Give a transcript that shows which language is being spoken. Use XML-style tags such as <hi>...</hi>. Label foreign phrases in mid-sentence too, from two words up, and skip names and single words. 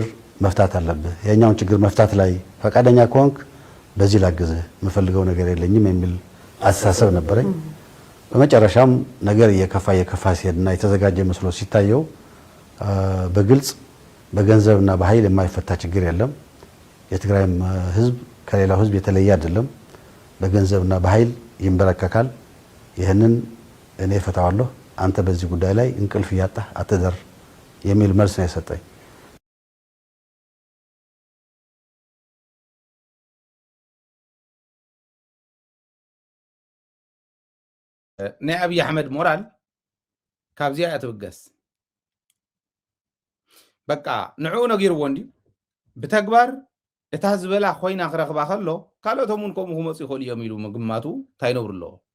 <am>መፍታት አለብህ የኛውን ችግር መፍታት ላይ ፈቃደኛ ከሆንክ በዚህ ላግዝህ የምፈልገው ነገር የለኝም የሚል አስተሳሰብ ነበረኝ በመጨረሻም ነገር እየከፋ ሲሄድና የተዘጋጀ መስሎ ሲታየው በግልጽ በገንዘብና በኃይል የማይፈታ ችግር የለም የትግራይም ህዝብ ከሌላው ህዝብ የተለየ አይደለም በገንዘብና በኃይል ይንበረከካል ይሄንን እኔ ፈታዋለሁ አንተ በዚህ ጉዳይ ላይ እንቅልፍ ያጣህ አትደር የሚል መልስ ነው የሰጠኝ</am> <ti>ናይ ኣብይ ኣሕመድ ሞራል ካብዚያ ኣትብገስ በቃ ንዕኡ ነጊርዎ እንዲ ብተግባር እታ ዝበላ ኮይና ክረኽባ ከሎ ካልኦቶም እውን ከምኡ ክመፁ ይኽእሉ እዮም ኢሉ ምግማቱ ታይነብሩ ኣለዎ</ti>